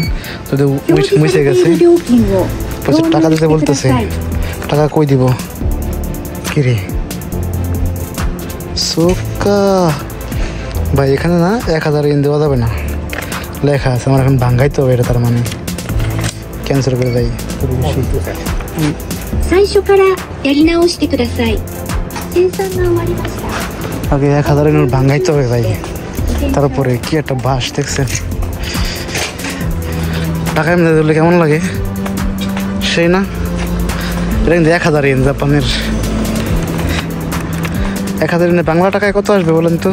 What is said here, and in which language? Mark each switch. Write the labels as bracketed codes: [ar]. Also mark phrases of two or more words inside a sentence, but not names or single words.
[bn] যদি মুছে গেছে টাকা দিতে বলতেছে, টাকা কই দিব কিরে সোকা ভাই। এখানে না 1000 ইয়েন দেওয়া যাবে না লেখা আছে, আমার এখন ভাঙ্গাইতে হবে এটা, তার মানে ক্যান্সেল করে যাই। [ja] 最初からやり直してください。生産が終わりました。 [bn] আগে 1000 ইয়েন ভাঙ্গাইতে হবে ভাই। তারপরে কি একটা বাস দেখছেন, টাকা এমনি দিলে কেমন লাগে সেই না। এটা কিন্তু 1000 ইয়েন জাপানের। 1000 ইয়েনে বাংলা টাকায় কত আসবে বলেন তো?